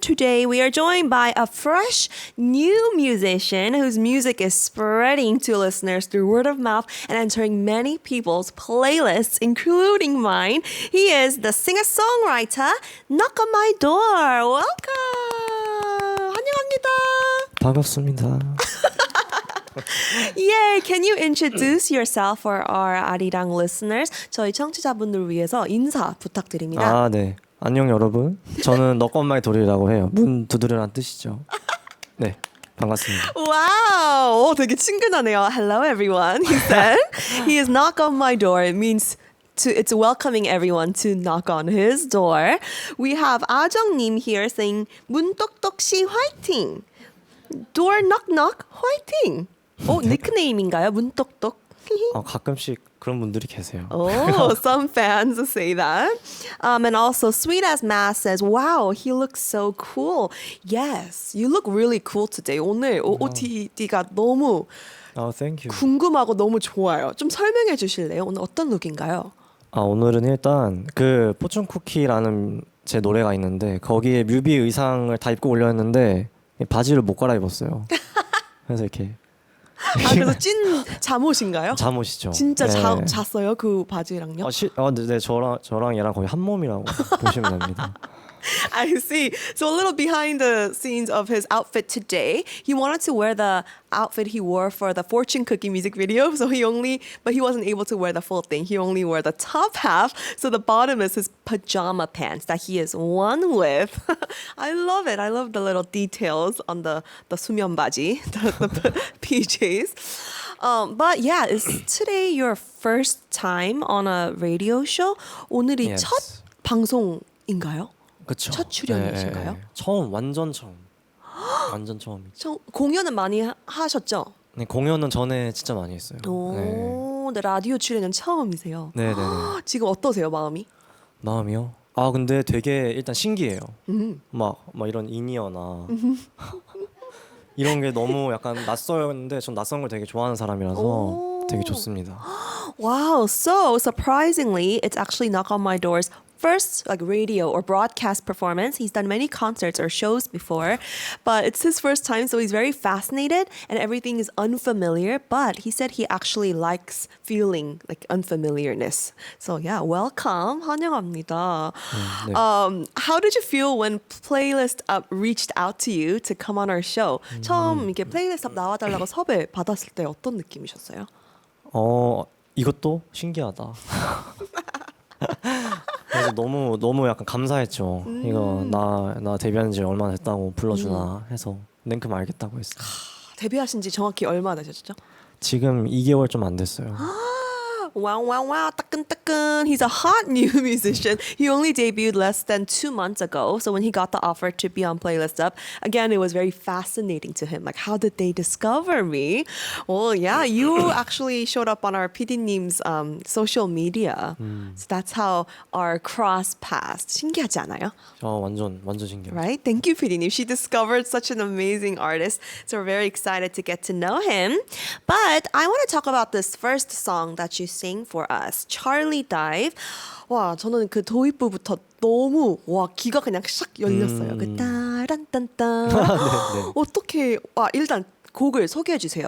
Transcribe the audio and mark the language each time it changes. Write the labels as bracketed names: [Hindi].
[English] Today we are joined by a fresh new musician whose music is spreading to listeners through word of mouth and entering many people's playlists, including mine. He is the singer-songwriter Knock on My Door. Welcome. [Korean] 환영합니다. 반갑습니다. [English] Yeah, can you introduce yourself for our 아리랑 listeners? [Korean] 저희 청취자분들 위해서 인사 부탁드립니다. 아, 네. 안녕 여러분. 저는 노크온마이도어라고 해요. 문 두드려란 뜻이죠. 네. 반갑습니다. Wow, 되게 친근하네요. [English] Hello everyone, he said. He is knock on my door. It means it's welcoming everyone to knock on his door. We have 아정님 here saying [Korean] 문똑똑씨 화이팅. [English] Door knock knock 화이팅. [Korean] 닉네임인가요? 문똑똑. 가끔씩 그런 분들이 계세요. [English] Oh, some fans say that. And also, Sweet as Mass says, wow, he looks so cool. Yes, you look really cool today. [Korean] 오늘 OOTD가 너무 [English] thank you. [Korean] 궁금하고 너무 좋아요. 좀 설명해 주실래요? 오늘 어떤 룩인가요? 오늘은 일단 그 포츈쿠키라는 제 노래가 있는데 거기에 뮤비 의상을 다 입고 올렸는데 바지를 못 갈아입었어요. 그래서 이렇게 그래서 찐 잠옷인가요? 잠옷이죠. 진짜 네. 잤어요? 그 바지랑요? 네, 저랑 얘랑 거의 한 몸이라고 보시면 됩니다. [English] I see. So a little behind the scenes of his outfit today. He wanted to wear the outfit he wore for the Fortune Cookie music video. So but he wasn't able to wear the full thing. He only wore the top half. So the bottom is his pajama pants that he is one with. I love it. I love the little details on the 수면 바지, the PJs. But yeah, is today your first time on a radio show? [Korean] 오늘이 [English] Yes. [Korean] 첫 방송인가요? 그쵸. 첫 출연이신가요? 네. 처음, 완전 처음. 완전 처음이죠. 공연은 많이 하셨죠? 네, 공연은 전에 진짜 많이 했어요. 오, 네, 라디오 출연은 처음이세요. 네. 지금 어떠세요, 마음이? 마음이요? 근데 되게 일단 신기해요. 막 이런 인이어나 이런 게 너무 약간 낯설는데 전 낯선 걸 되게 좋아하는 사람이라서 되게 좋습니다. [English] Wow, so surprisingly, it's actually Knock on My Door's first radio or broadcast performance. He's done many concerts or shows before, but it's his first time, so he's very fascinated and everything is unfamiliar, but he said he actually likes feeling like unfamiliarness. So yeah, welcome. [Korean] 환영합니다. 네. [English] How did you feel when Playlist Up reached out to you to come on our show? [Korean] 처음 이렇게 Playlist Up 나와달라고 섭외 받았을 때 어떤 느낌이셨어요? 이것도 신기하다. 그래서 너무 약간 감사했죠. 이거 나 데뷔한 지 얼마나 됐다고 불러주나 해서 냉큼 알겠다고 했어요. 데뷔하신 지 정확히 얼마나 되셨죠? 지금 2개월 좀 안 됐어요. [English] Wow, 따끈따끈. He's a hot new musician. He only debuted less than 2 months ago. So when he got the offer to be on Playlist Up, again, it was very fascinating to him. Like, how did they discover me? Well, yeah, you actually showed up on our PD님's social media. So that's how our cross passed. [Korean] 신기하지 않아요? 완전 신기해요. [English] Right? Thank you, PD님. She discovered such an amazing artist. So we're very excited to get to know him. But I want to talk about this first song that you sing for us, Charlie Dive. [Korean] 와, 저는 그 도입부부터 너무 기가 그냥 샥 열렸어요. 그 따란딴딴. 네. 어떻게 일단 곡을 소개해 주세요.